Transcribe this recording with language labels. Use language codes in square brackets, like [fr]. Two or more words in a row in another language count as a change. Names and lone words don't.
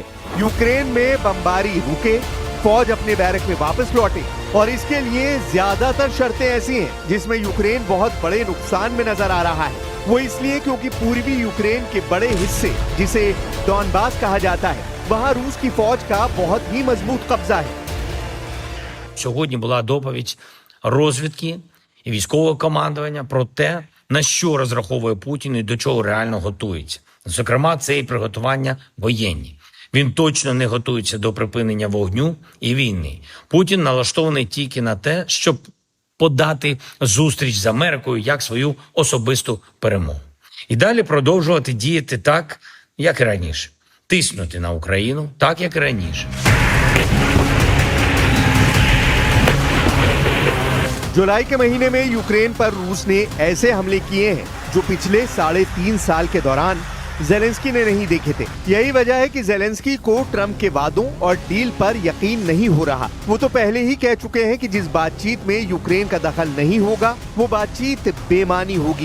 [hi] यूक्रेन में बमबारी रुके, फौज अपने बैरक में वापस लौटे और इसके लिए ज्यादातर शर्तें ऐसी हैं जिसमें यूक्रेन बहुत बड़े नुकसान में नजर आ रहा है। वो इसलिए क्योंकि पूर्वी यूक्रेन के बड़े हिस्से, जिसे डॉनबास कहा जाता है, वहाँ रूस की फौज का बहुत ही मजबूत कब्जा है। [uk] Сьогодні була доповідь розвідки і військового командування про те, на що розраховує Путін і до чого реально готується. Зокрема, це і приготування воєнні. Він точно не готується до припинення вогню і війни. Путін налаштований тільки на те, щоб подати зустріч з Америкою як свою особисту перемогу. І далі продовжувати діяти так, як і раніше. Тиснути на Україну так, як і раніше. [hi] जुलाई के महीने में यूक्रेन पर रूस ने ऐसे हमले किए हैं जो पिछले 3.5 साल के दौरान ज़ेलेंस्की ने नहीं देखे थे। यही वजह है कि ज़ेलेंस्की को ट्रम्प के वादों और डील पर यकीन नहीं हो रहा। वो तो पहले ही कह चुके हैं कि जिस बातचीत में यूक्रेन का दखल नहीं होगा वो बातचीत बेमानी होगी।